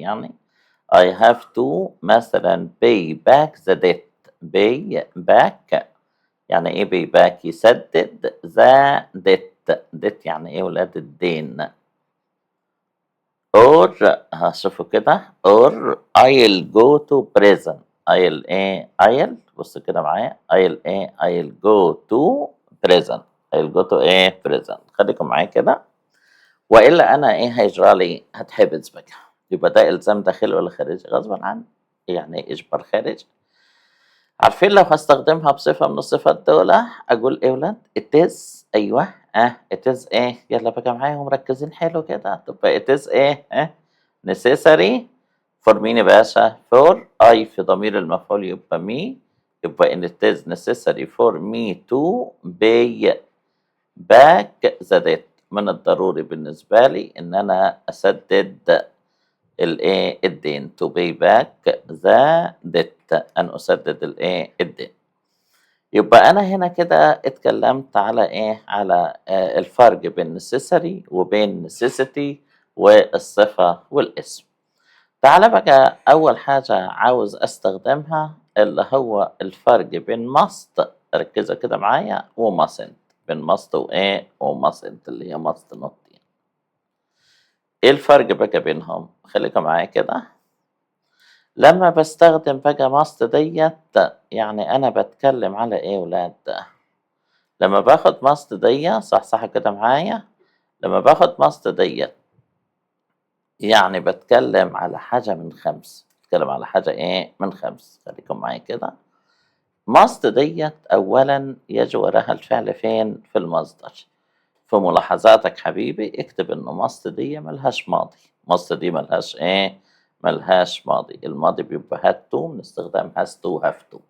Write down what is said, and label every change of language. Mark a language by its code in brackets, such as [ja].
[ar] يعني [en] I have to مثلا pay back the debt. pay back [ar] يعني إيه pay back؟ يسدد [en] the debt [ar] يعني إيه ولاد؟ الدين. [en] or [ar] هشوفوا كده [en] or I'll go to prison. I'll [ar] إيه؟ I'll بص كده معايا. [en] I'll [ar] إيه؟ [en] I'll go to prison. I'll go to إيه؟ prison. [ar] خليكم معايا كده، وإلا أنا إيه هيجرى لي؟ هتحبس بقى. يبقى ده إلزام داخلي ولا خارجي؟ غصبا عني، يعني إجبار خارجي. عارفين لو هستخدمها بصفة من الصفات دول أقول إيه ولاد؟ [en] it is. [ar] أيوه [en] it is [ar] إيه؟ يلا بقى معايا ومركزين حلو كده. تبقى [en] it is إيه؟ necessary for [ar] مين يا باشا؟ [en] for I [ar] في ضمير المفعول يبقى [en] me، [ar] يبقى إن [en] it is necessary for me to pay back the debt. [ar] من الضروري بالنسبة لي إن أنا أسدد الإيه؟ الدين. [en] to pay back the debt، [ar] أن أسدد الإيه؟ الدين. يبقى أنا هنا كده اتكلمت على إيه؟ على الفرق بين necessary وبين necessity والصفة والاسم. تعالى بقى أول حاجة عاوز أستخدمها اللي هو الفرق بين must، ركزوا كده معايا، و mustn't. بين must وإيه؟ و mustn't اللي هي must not يعني. إيه الفرق بقى بينهم؟ خليكم معايا كده. لما بستخدم بقى must ديت يعني أنا بتكلم على إيه ولاد؟ لما باخد must ديت صح كده معايا، لما باخد must ديت يعني بتكلم على حاجة من خمس. بتكلم على حاجة إيه؟ من خمس. خليكم معايا كده. must ديت أولا يجي وراها الفعل فين؟ في المصدر. في ملاحظاتك حبيبي اكتب إنه must دي ملهاش ماضي. must دي ملهاش إيه؟ ملهاش ماضي. الماضي بيبقى had to من استخدام has to have to.